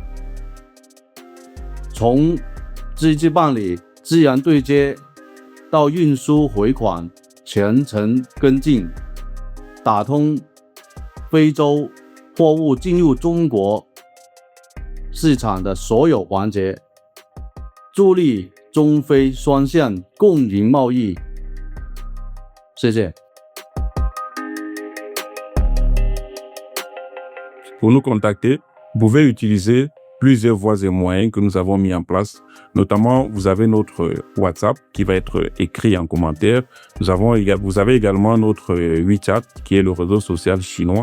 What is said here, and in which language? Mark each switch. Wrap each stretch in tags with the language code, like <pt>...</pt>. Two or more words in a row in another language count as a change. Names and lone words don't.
<zh>从资质办理、资源对接到运输回款，全程跟进，打通非洲货物进入中国市场的所有环节，助力中非双向共赢贸易。谢谢。</zh> <fr>Pour nous contacter, vous pouvez utiliser plusieurs voies et moyens que nous avons mis en place. Notamment, vous avez notre WhatsApp qui va être écrit en commentaire. Vous avez également notre WeChat qui est le réseau social chinois.</fr>